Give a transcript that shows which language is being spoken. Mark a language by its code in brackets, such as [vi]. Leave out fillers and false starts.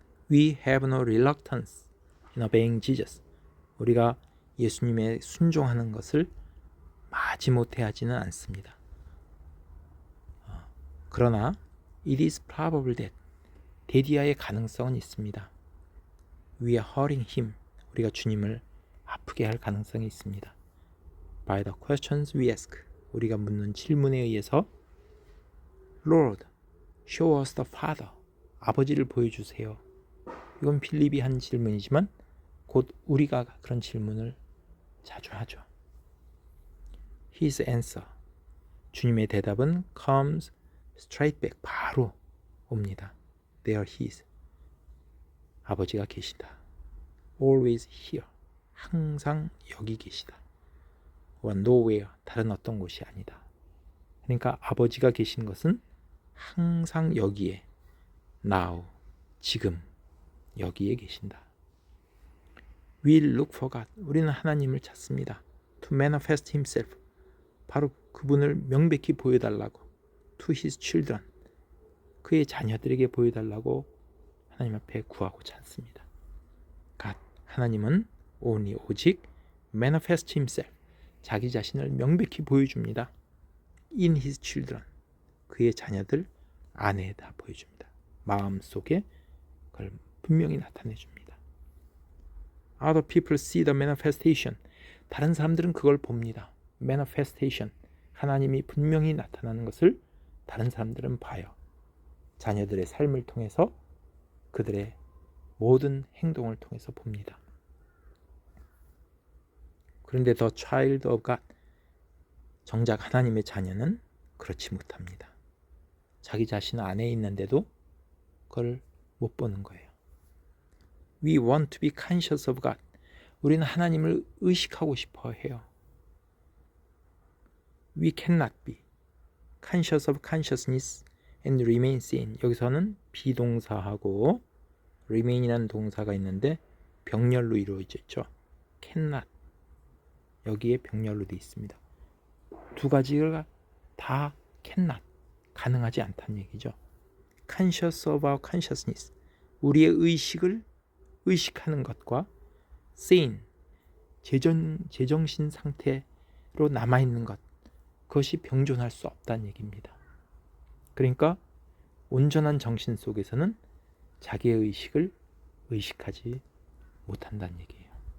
[en] We have no reluctance in obeying Jesus, [ko] 우리가 예수님의 순종하는 것을 마지못해 하지는 않습니다. 그러나 [en] it is probable that, [ko] 데디아의 가능성은 있습니다. [en] We are hurting him, [ko] 우리가 주님을 아프게 할 가능성이 있습니다. [en] By the questions we ask, [ko] 우리가 묻는 질문에 의해서 [en] Lord, show us the Father. [ko] 아버지를 보여주세요. 이건 필립이 한 질문이지만 곧 우리가 그런 질문을 자주 하죠. [en] His answer. [ko] 주님의 대답은 [en] comes straight back. [ko] 바로 옵니다. [en] There he is. [ko] 아버지가 계시다. [en] Always here. [ko] 항상 여기 계시다. [en] or nowhere. [ko] 다른 어떤 곳이 아니다. 그러니까 아버지가 계신 것은 항상 여기에 now. 지금 여기에 계신다. [en] We look for God. [ko] 우리는 하나님을 찾습니다. [en] To manifest himself. [ko] 바로 그분을 명백히 보여달라고. [en] To his children. [ko] 그의 자녀들에게 보여달라고 하나님 앞에 구하고 찾습니다. [en] God. [ko] 하나님은 only 오직 [en] manifest himself. [ko] 자기 자신을 명백히 보여줍니다. [en] In his children. [ko] 그의 자녀들 안에다 보여줍니다. 마음속에 그걸 분명히 나타내줍니다. [en] Other people see the manifestation. [ko] 다른 사람들은 그걸 봅니다. [en] manifestation. [ko] 하나님이 분명히 나타나는 것을 다른 사람들은 봐요. 자녀들의 삶을 통해서 그들의 모든 행동을 통해서 봅니다. 그런데 [en] the child of God. [ko] 정작 하나님의 자녀는 그렇지 못합니다. 자기 자신 안에 있는데도 그걸 못 보는 거예요. [en] We want to be conscious of God. [ko] 우리는 하나님을 의식하고 싶어 해요. [en] We cannot be conscious of consciousness and remain sane. [ko] 여기서는 비동사하고 remain이라는 동사가 있는데 병렬로 이루어져 있죠. [en] cannot. [ko] 여기에 병렬로 되어 있습니다. 두 가지가 다 cannot. 가능하지 않다는 얘기죠. [en] conscious of our consciousness. [ko] 우리의 의식을 의식하는 것과 sane. 제정신 상태로 남아있는 것. 그것이 병존할 수 없다는 얘기입니다. 그러니까 온전한 정신 속에서는 자기의 의식을 의식하지 못한다는 얘기예요.